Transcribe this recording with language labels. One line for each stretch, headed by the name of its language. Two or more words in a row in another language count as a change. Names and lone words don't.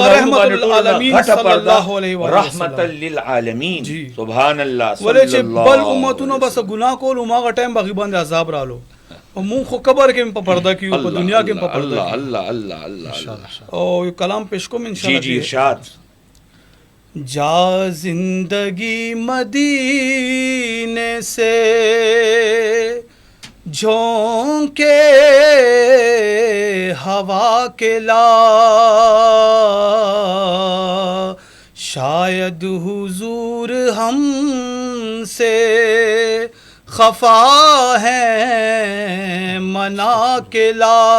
Arabic: رحمت العالمین صلی الله علیه وسلم رحمت للعالمین سبحان الله
Pashto: ولې چې بل امتونو بس ګناه کول ما غټم بغي باندې عذاب رالو او مونږ خو قبر کې په پرده کې په دنیا کې په پرده
Arabic: الله الله الله
Pashto: او یو کلام پیش کوم
Arabic: ان شاء الله
Pashto: جی جی ارشاد
Urdu: جا زندگی مدینے سے جھونکے ہوا کے لا شاید حضور ہم سے خفا ہے منا کے لا